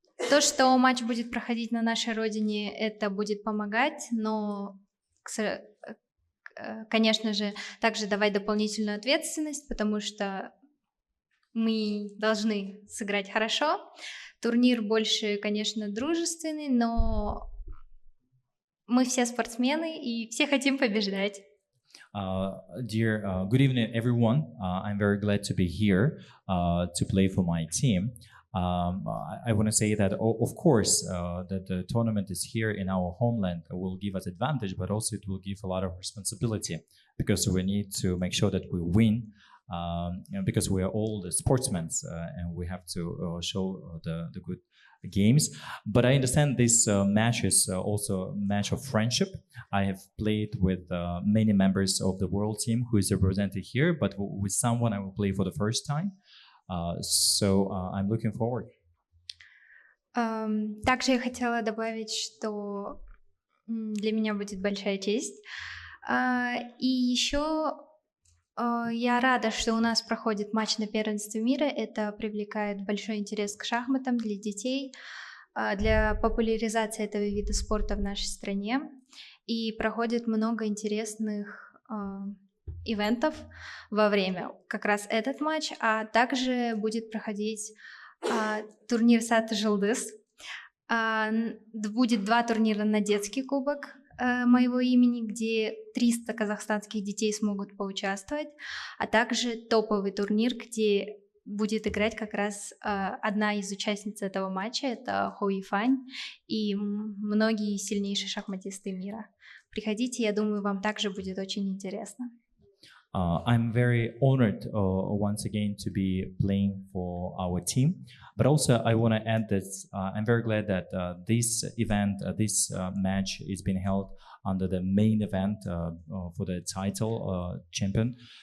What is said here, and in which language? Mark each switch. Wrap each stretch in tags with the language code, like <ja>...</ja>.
<ru>То, что матч будет проходить на нашей родине, это будет помогать, но конечно же, также давать дополнительную ответственность, потому что мы должны сыграть хорошо. Турнир больше, конечно, дружественный, но мы все спортсмены и все хотим побеждать.</ru> <en>Good evening, everyone. I'm very glad to be here to play for my team. I want to say that, of course, that the tournament is here in our homeland will give us advantage, but also it will give a lot of responsibility because we need to make sure that we win, because we are all the sportsmen and we have to show the good games. But I understand this match is also a match of friendship. I have played with many members of the world team who is represented here, but with someone I will play for the first time. So I'm looking forward.</en> <ru>Также я хотела добавить, что для меня будет большая честь. И еще я рада, что у нас проходит матч на первенстве мира. Это привлекает большой интерес к шахматам для детей, для популяризации этого вида спорта в нашей стране. И проходит много интересных ивентов во время как раз этот матч, а также будет проходить турнир Саты Жылдыз. Будет 2 турнира на детский кубок моего имени, где 300 казахстанских детей смогут поучаствовать, а также топовый турнир, где будет играть как раз одна из участниц этого матча, это Hoy Yufan и многие сильнейшие шахматисты мира. Приходите, я думаю, вам также будет очень интересно.</ru> <en>I'm very honored once again to be playing for our team. But also I want to add that I'm very glad that this event, this match is being held under the main event for the title champion.</en>